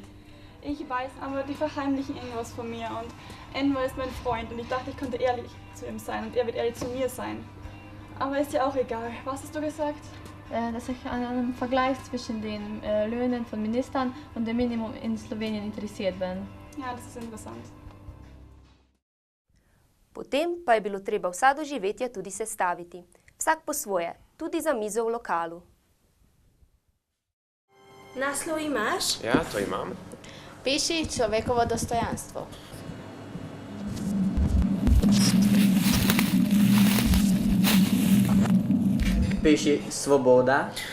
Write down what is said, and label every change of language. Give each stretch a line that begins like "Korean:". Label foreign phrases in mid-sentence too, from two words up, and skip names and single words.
German: Ich weiß, aber die verheimlichen irgendwas von mir und Enver ist mein Freund und ich dachte, ich könnte ehrlich zu ihm sein und er wird ehrlich zu mir sein. Aber ist ja auch egal. Was hast du gesagt? Dass ich an einem Vergleich zwischen den Löhnen von Ministern und dem Minimum in Slowenien interessiert bin. Ja, das ist interessant.
Slovenian: Potem pa je bilo treba vsa doživetja tudi sestaviti. Vsak po svoje, tudi za mizo v lokalu. Naslov imaš? Ja, to imam. Piši človekovo dostojanstvo. Piši svoboda.